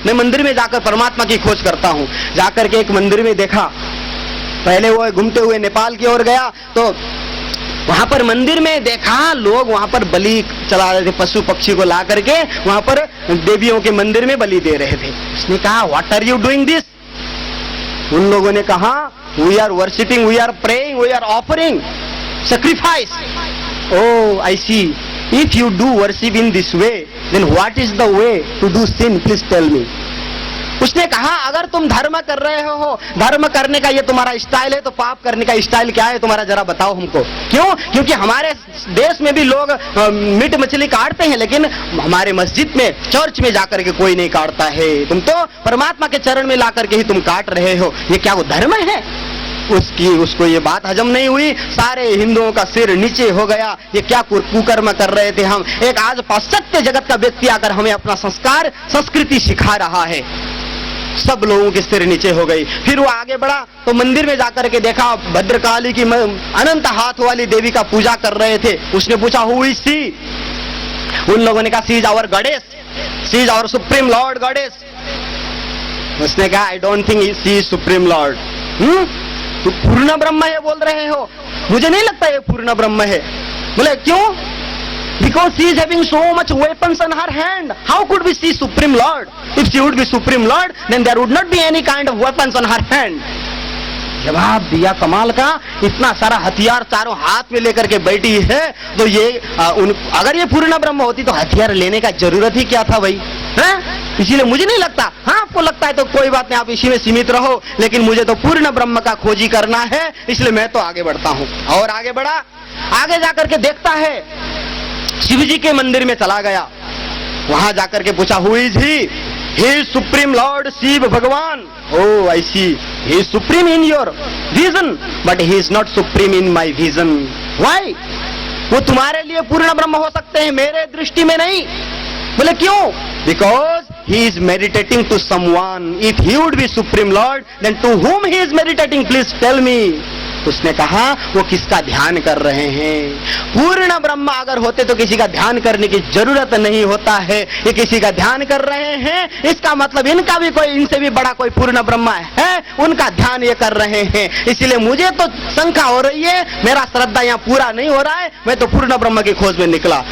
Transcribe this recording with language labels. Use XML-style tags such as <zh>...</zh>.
<hi>मैं मंदिर में जाकर परमात्मा की खोज करता हूं। जाकर के एक मंदिर में देखा, पहले वो घूमते हुए नेपाल की ओर गया तो वहां पर मंदिर में देखा लोग वहां पर बलि चला रहे थे, पशु पक्षी को ला करके वहां पर देवियों के मंदिर में बलि दे रहे थे। उसने कहा</hi> <en>What are you doing this?</en> <hi>उन लोगों ने कहा</hi> <en>We are worshipping, we are praying, we are offering sacrifice. Oh, I see. If you do worship in this way, then what is the way to do sin? Please tell me.</en> <hi>उसने कहा अगर तुम धर्म कर रहे हो, धर्म करने का ये तुम्हारा स्टाइल है, तो पाप करने का स्टाइल क्या है तुम्हारा, जरा बताओ हमको। क्यों? क्योंकि हमारे देश में भी लोग मीट मछली काटते हैं, लेकिन हमारे मस्जिद में, चर्च में जाकर के कोई नहीं काटता है। तुम तो परमात्मा के चरण में ला करके ही तुम काट रहे हो, ये क्या वो धर्म है? उसको ये बात हजम नहीं हुई। सारे हिंदुओं का सिर नीचे हो गया, ये क्या कुकर्म कर रहे थे हम। एक आज पाश्चात्य जगत का व्यक्ति आकर हमें अपना संस्कार, संस्कृति सिखा रहा है। सब लोगों के सिर नीचे हो गई। फिर वो आगे बढ़ा तो मंदिर में जाकर के देखा भद्रकाली की अनंत हाथ वाली देवी का पूजा कर रहे थे। उसने पूछा</hi> <en>Who is she?</en> <hi>उन लोगों ने कहा</hi> <en>She is our goddess, she is our supreme lord goddess.</en> <hi>उसने कहा</hi> <en>I don't think she is supreme lord.</en> <hi>तो पूर्ण ब्रह्म है बोल रहे हो, मुझे नहीं लगता ये पूर्ण ब्रह्म है। बोले क्यों?</hi> <en>Because she is having so much weapons on her hand. How could we see Supreme Lord? If she would be Supreme Lord, then there would not be any kind of weapons on her hand.</en> <hi>जवाब दिया कमाल का, इतना सारा हथियार चारों हाथ में लेकर के बैठी है, तो ये अगर ये पूर्ण ब्रह्म होती तो हथियार लेने का जरूरत ही क्या था भाई, हैं? इसीलिए मुझे नहीं लगता। हाँ, आपको लगता है तो कोई बात नहीं, आप इसी में सीमित रहो, लेकिन मुझे तो पूर्ण ब्रह्म का खोजी करना है, इसलिए मैं तो आगे बढ़ता हूं। और आगे बढ़ा, आगे जाकर के देखता है शिव जी के मंदिर में चला गया, वहां जाकर के पूछा</hi> <en>Who is he? He is supreme lord Shiva भगवान। Oh I see, he is supreme in your vision but he is not supreme in my vision. Why?</en> <hi>वो तुम्हारे लिए पूर्ण ब्रह्म हो सकते हैं, मेरे दृष्टि में नहीं। बोले क्यों?</hi> <en>Because he is meditating to someone. If he would be supreme lord, then to whom he is meditating? Please tell me.</en> <hi>उसने कहा वो किसका ध्यान कर रहे हैं? पूर्ण ब्रह्म अगर होते तो किसी का ध्यान करने की जरूरत नहीं होता है, ये किसी का ध्यान कर रहे हैं, इसका मतलब इनका भी कोई, इनसे भी बड़ा कोई पूर्ण ब्रह्म है, उनका ध्यान ये कर रहे हैं। इसीलिए मुझे तो शंका हो रही है, मेरा श्रद्धा यहाँ पूरा नहीं हो रहा है, मैं तो पूर्ण ब्रह्म की खोज में निकला।</hi>